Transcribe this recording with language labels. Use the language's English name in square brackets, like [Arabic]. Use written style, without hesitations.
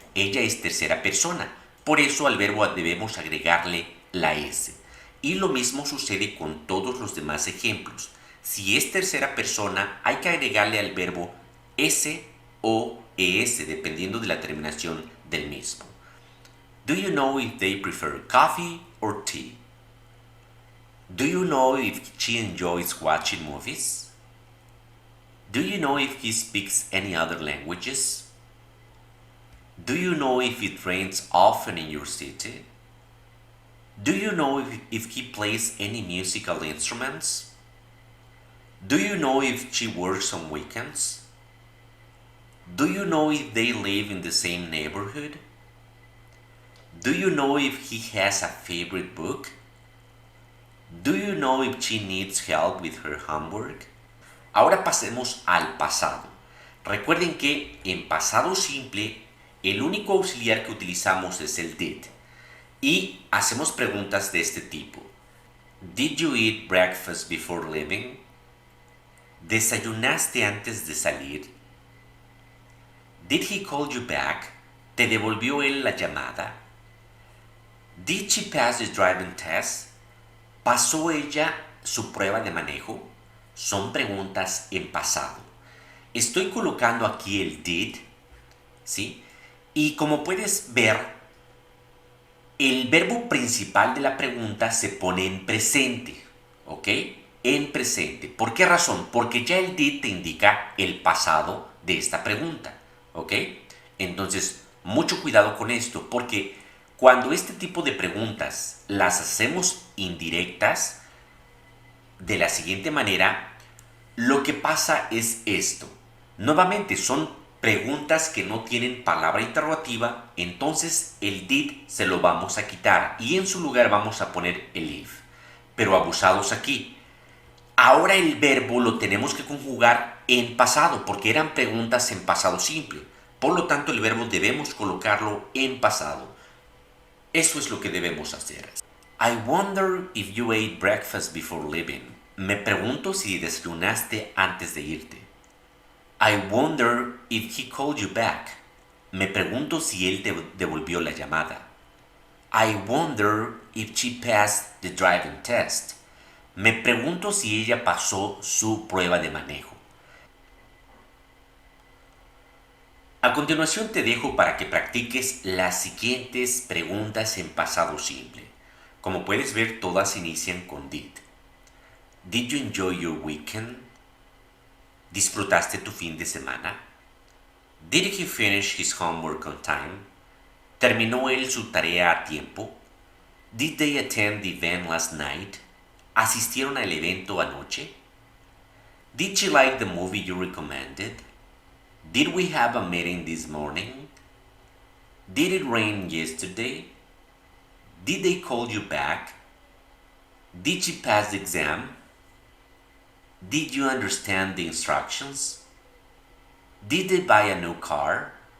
[Spanish] Ella es tercera persona. Por eso al verbo debemos agregarle la S. Y lo mismo sucede con todos los demás ejemplos. Si es tercera persona, hay que agregarle al verbo S o ES, dependiendo de la terminación del mismo. [English] Do you know if they prefer coffee or tea? Do you know if she enjoys watching movies? Do you know if he speaks any other languages? Do you know if it rains often in your city? Do you know if he plays any musical instruments? Do you know if she works on weekends? Do you know if they live in the same neighborhood? Do you know if he has a favorite book? Do you know if she needs help with her homework? [Spanish] Ahora pasemos al pasado. Recuerden que en pasado simple el único auxiliar que utilizamos es el did. Y hacemos preguntas de este tipo. [English] Did you eat breakfast before leaving? [Spanish] ¿Desayunaste antes de salir? [English] Did he call you back? [Spanish] ¿Te devolvió él la llamada? [English] Did she pass the driving test? [Spanish] ¿Pasó ella su prueba de manejo? Son preguntas en pasado. Estoy colocando aquí el did, ¿sí? Y como puedes ver, el verbo principal de la pregunta se pone en presente, ¿ok? En presente. ¿Por qué razón? Porque ya el did te indica el pasado de esta pregunta, ¿ok? Entonces, mucho cuidado con esto, porque cuando este tipo de preguntas las hacemos indirectas, de la siguiente manera, lo que pasa es esto. Nuevamente, son preguntas que no tienen palabra interrogativa, entonces el did se lo vamos a quitar y en su lugar vamos a poner el if. Pero abusados aquí. Ahora el verbo lo tenemos que conjugar en pasado, porque eran preguntas en pasado simple. Por lo tanto, el verbo debemos colocarlo en pasado. Eso es lo que debemos hacer. [English] I wonder if you ate breakfast before leaving. [Spanish] Me pregunto si desayunaste antes de irte. [English] I wonder if he called you back. [Spanish] Me pregunto si él te devolvió la llamada. [English] I wonder if she passed the driving test. [Spanish] Me pregunto si ella pasó su prueba de manejo. A continuación te dejo para que practiques las siguientes preguntas en pasado simple. Como puedes ver, todas inician con did. [English] Did you enjoy your weekend? [Spanish] ¿Disfrutaste tu fin de semana? [English] Did he finish his homework on time? [Spanish] ¿Terminó él su tarea a tiempo? [English] Did they attend the event last night? [Spanish] ¿Asistieron al evento anoche? [English] Did she like the movie you recommended? Did we have a meeting this morning? Did it rain yesterday? Did they call you back? Did she pass the exam? Did you understand the instructions? Did they buy a new car?